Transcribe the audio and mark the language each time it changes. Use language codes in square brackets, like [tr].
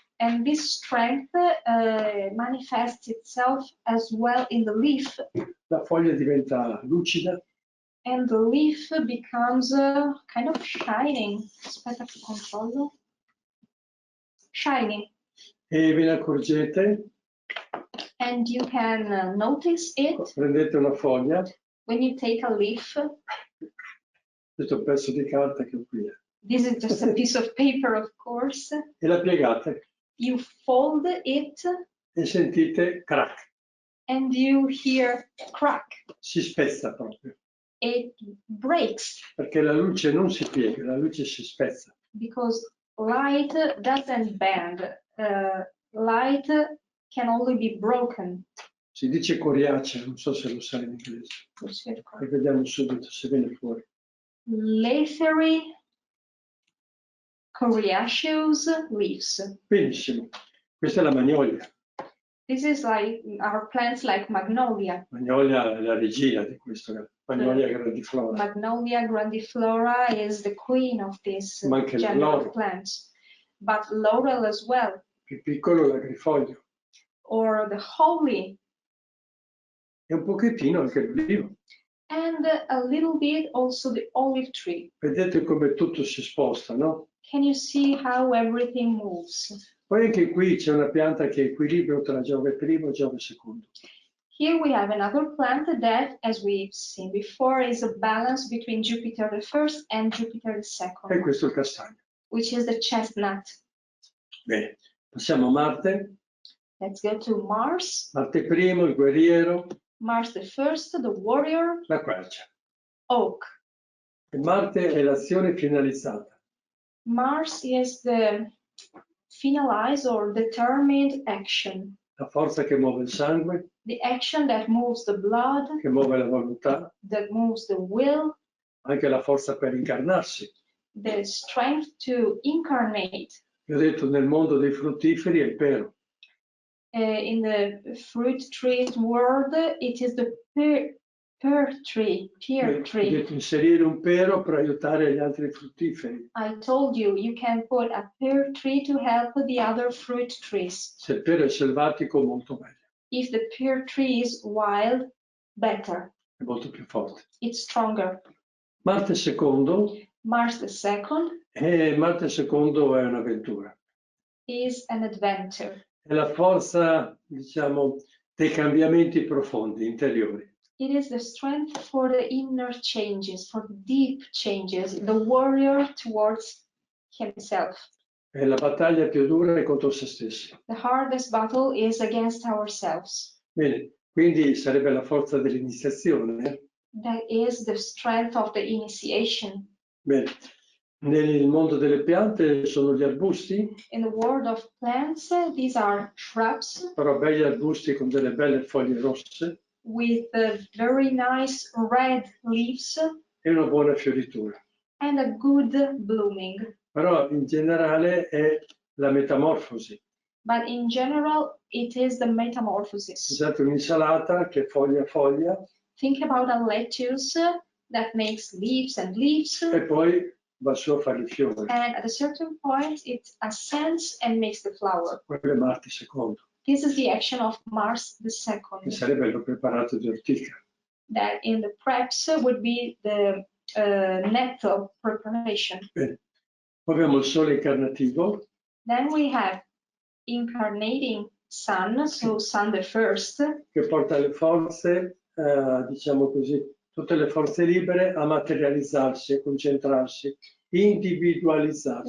[en] And this strength manifests itself as well in the leaf. [it] La foglia diventa lucida. [en] And the leaf becomes kind of shining. [it] Aspetta che controllo. [en] Shining. [it] E ve ne accorgete? [en] And you can notice it. [it] Prendete una foglia. [en] When you take a leaf. [it] Questo è un pezzo di carta che ho qui. [en] This is just a piece of paper, of course. [it] E la piegate. [en] You fold it. [it] E sentite crack. [en] And you hear crack. [it] Si spezza proprio. [en] It breaks. [it] Perché la luce non si piega, la luce si spezza. [en] Because light doesn't bend. Light can only be broken. [it] Si dice coriacea, non so se lo sai in inglese. E vediamo subito se viene fuori. [en] Leathery coriaceous leaves. [it] Benissimo. Questa è la magnolia. [en] This is like our plants like magnolia. [it] Magnolia è la regina di questo. Magnolia grandiflora. [en] Magnolia grandiflora is the queen of this gender of plants. But laurel as well. [it] Più piccolo l'agrifoglio. [en] Or the holly. [it] E un pochettino anche l'olivo. [en] And a little bit also the olive tree. [it] Vedete come tutto si sposta, no? [en] Can you see how everything moves? [it] Poi anche qui c'è una pianta che è equilibrio tra Giove primo e Giove secondo. [en] Here we have another plant that, as we've seen before, is a balance between Jupiter the first and Jupiter the second. [it] E questo è il castagno. [en] Which is the chestnut. [it] Bene, passiamo a Marte. [en] Let's go to Mars. [it] Marte primo, il guerriero. [en] Mars the first, the warrior. [it] La quercia. [en] Oak. [it] E Marte è l'azione finalizzata. [en] Mars is the finalized or determined action. [it] La forza che muove il sangue, [en] The action that moves the blood, [it] che muove la volontà, [en] that moves the will, [it] anche la forza per incarnarsi. [en] the strength to incarnate. [it] Vi ho detto, nel mondo dei fruttiferi è il pero. [en] In the fruit trees world, it is the pear tree. [it] Ho detto inserire un pero per aiutare gli altri fruttiferi. [en] I told you, you can put a pear tree to help the other fruit trees. [it] Se il pero è selvatico, molto meglio, [en] If the pear tree is wild, better. [it] è molto più forte. [en] It's stronger. [it] Marte secondo, [en] Mars the second [it] Marte secondo è un'avventura. [en] is an adventure. [it] È la forza, diciamo, dei cambiamenti profondi, interiori. [en] It is the strength for the inner changes, for the deep changes, the warrior towards himself. [it] È la battaglia più dura contro se stessi. [en] The hardest battle is against ourselves. [it] Bene, quindi sarebbe la forza dell'iniziazione. [en] That is the strength of the initiation. [it] Bene, nel mondo delle piante sono gli arbusti, [en] In the world of plants, these are shrubs [it] però begli arbusti con delle belle foglie rosse [en] with very nice red leaves [it] e una buona fioritura. [en] and a good blooming. [it] Però in generale è la metamorfosi. [en] But in general, it is the metamorphosis. [it] Pensate un'insalata che foglia a foglia [en] Think about a lettuce that makes leaves and leaves, [it] e poi va su a fare i fiori. [en] and at a certain point, it ascends and makes the flower. [it] Quello è Marte secondo, [en] This is the action of Mars the [it] che [en] second. [it] sarebbe il preparato di ortica. [en] That in the preps would be the netto preparation. [it] Bene. Poi abbiamo il Sole incarnativo, [en] Then we have incarnating sun, so sun the first, [it] che porta le forze, diciamo così, tutte le forze libere a materializzarsi, a concentrarsi, individualizzarsi.